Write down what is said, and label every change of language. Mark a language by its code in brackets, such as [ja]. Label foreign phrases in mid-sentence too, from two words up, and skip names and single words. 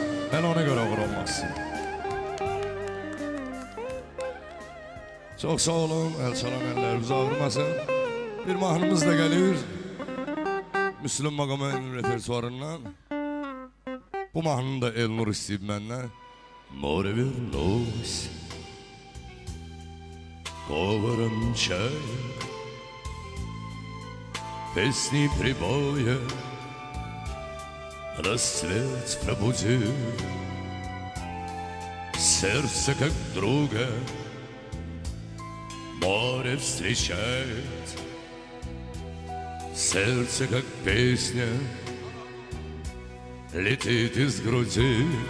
[az] Mən ona görə uğramaq istəyirəm. Çox sağ olun, əl çalan əllərimiz ağrımasın. Bir mahnımız da gəlir Müslüm Maqamənin repertuarından. Bu mahnını da Elnur istəyib məndən. [ru] Море вернулось, говором чая, песни прибоя, рассвет пробудил сердце, как друга море встречает, сердце, как песня, летит из груди.